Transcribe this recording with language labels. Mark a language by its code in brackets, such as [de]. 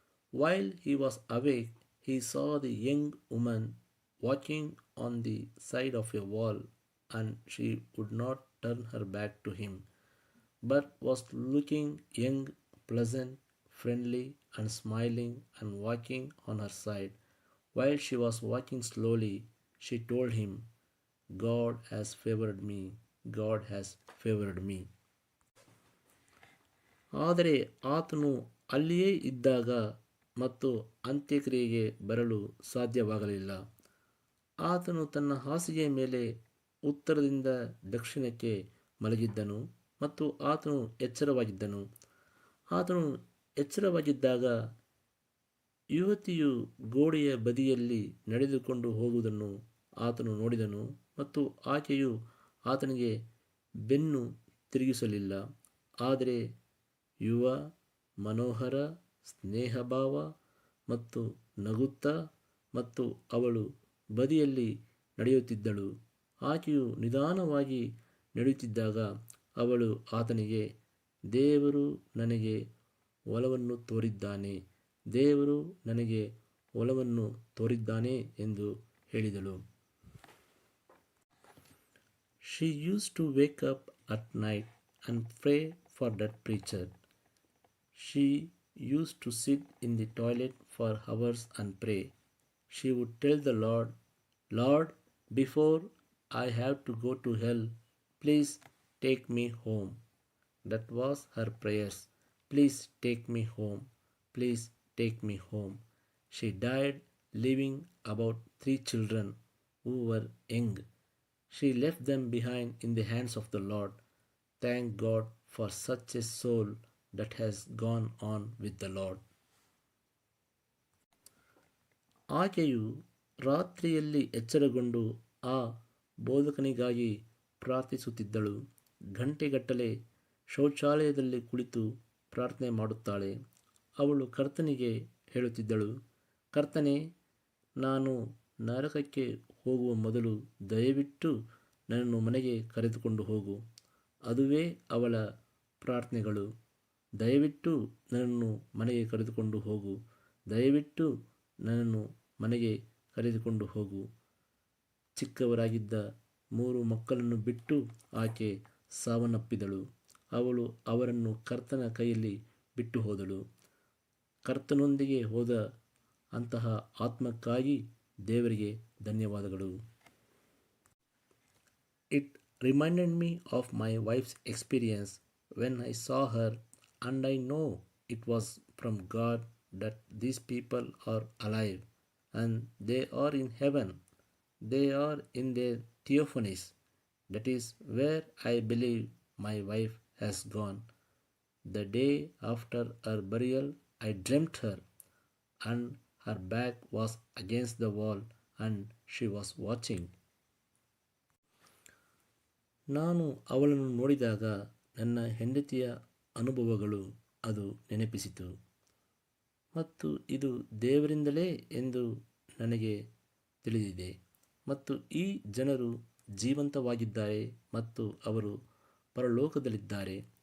[en] While he was awake, he saw the young woman walking on the side of a wall, and she would not turn her back to him, but was looking young, pleasant, friendly, and smiling and walking on her side. While she was walking slowly, she told him, God has favored me, God has favored me. [kn] ಆದರೆ ಆತನು ಅಲ್ಲಿಯೇ ಇದ್ದಾಗ ಮತ್ತು ಅಂತ್ಯಕ್ರಿಯೆಗೆ ಬರಲು ಸಾಧ್ಯವಾಗಲಿಲ್ಲ. ಆತನು ತನ್ನ ಹಾಸಿಗೆಯ ಮೇಲೆ ಉತ್ತರದಿಂದ ದಕ್ಷಿಣಕ್ಕೆ ಮಲಗಿದ್ದನು ಮತ್ತು ಆತನು ಎಚ್ಚರವಾಗಿದ್ದನು. ಆತನು ಎಚ್ಚರವಾಗಿದ್ದಾಗ ಯುವತಿಯು ಗೋಡೆಯ ಬದಿಯಲ್ಲಿ ನಡೆದುಕೊಂಡು ಹೋಗುವುದನ್ನು ಆತನು ನೋಡಿದನು ಮತ್ತು ಆಕೆಯು ಆತನಿಗೆ ಬೆನ್ನು ತಿರುಗಿಸಲಿಲ್ಲ. ಆದರೆ ಯುವ, ಮನೋಹರ, ಸ್ನೇಹಭಾವ ಮತ್ತು ನಗುತ್ತಾ ಮತ್ತು ಅವಳು ಬದಿಯಲ್ಲಿ ನಡೆಯುತ್ತಿದ್ದಳು. ಆಕೆಯು ನಿಧಾನವಾಗಿ ನಡೆಯುತ್ತಿದ್ದಾಗ ಅವಳು ಆತನಿಗೆ, ದೇವರು ನನಗೆ ಒಲವನ್ನು ತೋರಿದ್ದಾನೆ, ದೇವರು ನನಗೆ ಒಲವನ್ನು ತೋರಿದ್ದಾನೆ ಎಂದು ಹೇಳಿದಳು. [en] She used to wake up at night and pray for that preacher. She used to sit in the toilet for hours and pray. She would tell the Lord, Lord, before I have to go to hell, please take me home. That was her prayers. Please take me home. Please take me home. She died leaving about 3 children who were young. She left them behind in the hands of the Lord. Thank God for such a soul that has gone on with the Lord. [kn] ಆಕೆಯು ರಾತ್ರಿಯಲ್ಲಿ ಎಚ್ಚರಗೊಂಡು ಆ ಬೋಧಕನಿಗಾಗಿ ಪ್ರಾರ್ಥಿಸುತ್ತಿದ್ದಳು. ಗಂಟೆಗಟ್ಟಲೆ ಶೌಚಾಲಯದಲ್ಲಿ ಕುಳಿತು ಪ್ರಾರ್ಥನೆ ಮಾಡುತ್ತಾಳೆ. ಅವಳು ಕರ್ತನಿಗೆ ಹೇಳುತ್ತಿದ್ದಳು, ಕರ್ತನೇ, ನಾನು ನರಕಕ್ಕೆ ಹೋಗುವ ಮೊದಲು ದಯವಿಟ್ಟು ನನ್ನನ್ನು ಮನೆಗೆ ಕರೆದುಕೊಂಡು ಹೋಗು. ಅದುವೇ ಅವಳ ಪ್ರಾರ್ಥನೆಗಳು. ದಯವಿಟ್ಟು ನನ್ನನ್ನು ಮನೆಗೆ ಕರೆದುಕೊಂಡು ಹೋಗು, ದಯವಿಟ್ಟು ನನ್ನನ್ನು ಮನೆಗೆ ಕರೆದುಕೊಂಡು ಹೋಗು. ಚಿಕ್ಕವರಾಗಿದ್ದ 3 ಮಕ್ಕಳನ್ನು ಬಿಟ್ಟು ಆಕೆ ಸಾವನ್ನಪ್ಪಿದಳು. ಅವಳು ಅವರನ್ನು ಕರ್ತನ ಕೈಯಲ್ಲಿ ಬಿಟ್ಟು ಹೋದಳು. ಕರ್ತನೊಂದಿಗೆ ಹೋದ ಅಂತಹ ಆತ್ಮಕ್ಕಾಗಿ ದೇವರಿಗೆ ಧನ್ಯವಾದಗಳು. [en] It reminded me of my wife's experience when I saw her, and I know it was from God that these people are alive and they are in heaven. They are in their theophanies. That is where I believe my wife has gone. The day after her burial, I dreamt her, and her back was against the wall, and she was watching. [kn] ನಾನು ಅವಳನ್ನು ನೋಡಿದಾಗ ನನ್ನ ಹೆಂಡತಿಯ ಅನುಭವಗಳು ಅದು ನೆನಪಿಸಿತು, ಮತ್ತು ಇದು ದೇವರಿಂದಲೇ ಎಂದು ನನಗೆ ತಿಳಿದಿದೆ. ಮತ್ತು ಈ ಜನರು ಜೀವಂತವಾಗಿದ್ದಾರೆ ಮತ್ತು ಅವರು ಪರಲೋಕದಲ್ಲಿದ್ದಾರೆ.